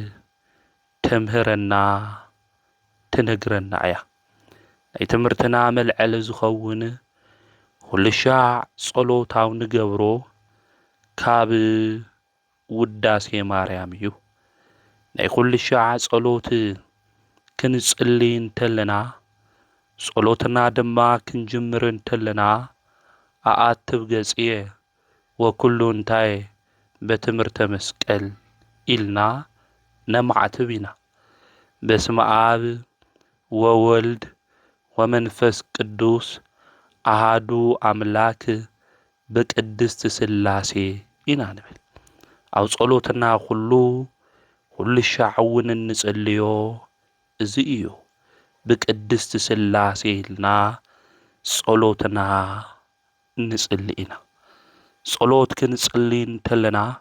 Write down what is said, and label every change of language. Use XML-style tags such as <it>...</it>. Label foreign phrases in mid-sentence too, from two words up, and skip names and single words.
<ti>ተምህረና ትነግረና እያ። ናይ ትምህርትና መልዐሊ ዝኸውን ኩልሻዕ ጸሎታው ንገብሮ ካብ ውዳሴ ማርያም እዩ። ናይ ኩልሻዕ ጸሎት ክንጽሊ እንተለና ጸሎትና ድማ ክንጅምር እንተለና</ti> <gez>ኣኣትብ ገጽየ ወኩሉ</gez> <ti>እንታይ በትምህርተ መስቀል ኢልና ነማዕትብ ኢና።</ti> <gez>በስመ አብ ወወልድ ወመንፈስ ቅዱስ አሃዱ አምላክ</gez> <ti>በቅድስት ስላሴ ኢና ንብል። ኣብ ጸሎትና ኩሉ ኩልሻዕ እውን እንጽልዮ እዚ እዩ። ብቅድስቲ ስላሴ ኢልና ጸሎትና እንጽሊ ኢና። ጸሎት ክንጽሊ እንተለና</ti>